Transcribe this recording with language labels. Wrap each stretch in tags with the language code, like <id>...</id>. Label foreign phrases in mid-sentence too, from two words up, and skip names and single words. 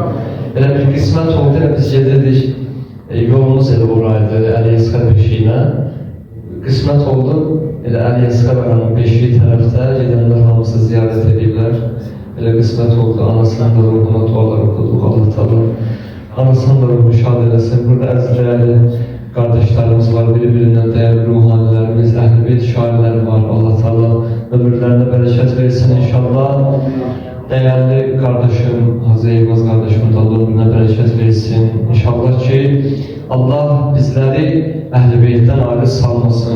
<az>Elə bir qismət oldu, elə biz gedirdik, yolumuz elə oraydı, Əliyeska beşiyinə. Qismət oldu, elə Əliyeska bəranın beşiyi tərəfdə gedənlər hamısı ziyarət ediblər. Elə qismət oldu, anasının da ruhuna dualar okuduq,</az> <ar>الله تعالى.</ar> <az>Anasının da ruhunu şad eləsin, burada əzrəyəli kardeşlerimiz var,</az> <tr>birbirinden değerli ruhanilerimiz,</tr> <az>Əhl-i Beyt şairləri var.</az> <ar>الله تعالى</ar> <tr>ömürlerine bereket versin inşallah. Değerli kardeşim, Hazreti Yılmaz kardeşim de Allah ömrüne bereket versin. İnşallah ki Allah bizleri Əhl-i Beyt'ten ayrı salmasın.</tr>